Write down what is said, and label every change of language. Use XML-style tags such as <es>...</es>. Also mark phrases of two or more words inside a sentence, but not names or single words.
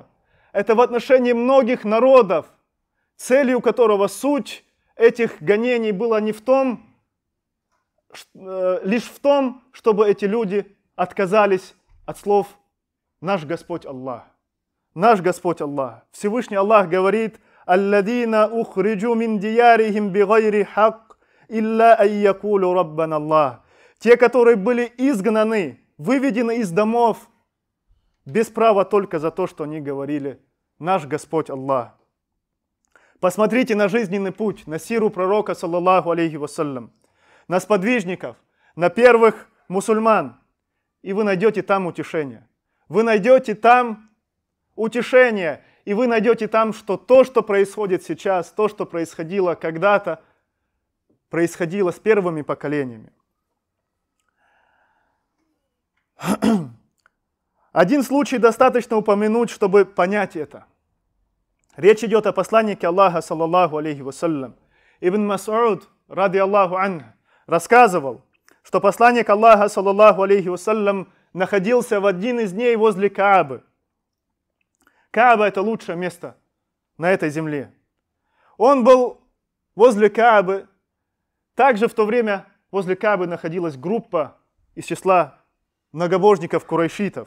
<ru>Это в отношении многих народов, целью которого суть этих гонений была не лишь в том, чтобы эти люди отказались от слов «Наш Господь Аллах». Наш Господь Аллах. Всевышний Аллах говорит</ru> <ar>الذين أخرجوا من ديارهم بغير حق إلا أن يقولوا ربنا الله.</ar> <ru>Те, которые были изгнаны, выведены из домов, без права только за то, что они говорили: наш Господь Аллах. Посмотрите на жизненный путь, на сиру пророка,</ru> <ar>صلى الله عليه وسلم,</ar> <ru>на сподвижников, на первых мусульман, и вы найдете там утешение. Вы найдете там утешение, и вы найдете там, что то, что происходит сейчас, то, что происходило когда-то, происходило с первыми поколениями. Один случай достаточно упомянуть, чтобы понять это. Речь идет о посланнике Аллаха,</ru> <ar>صلى الله عليه وسلم.</ar> <ru>Ибн Мас'уд,</ru> <ar>رضي الله عنه,</ar> <ru>рассказывал, что посланник Аллаха,</ru> <ar>صلى الله عليه وسلم,</ar> <ru>находился в один из дней возле Каабы. Кааба — это лучшее место на этой земле. Он был возле Каабы. Также в то время возле Каабы находилась группа из числа многобожников курайшитов.</ru>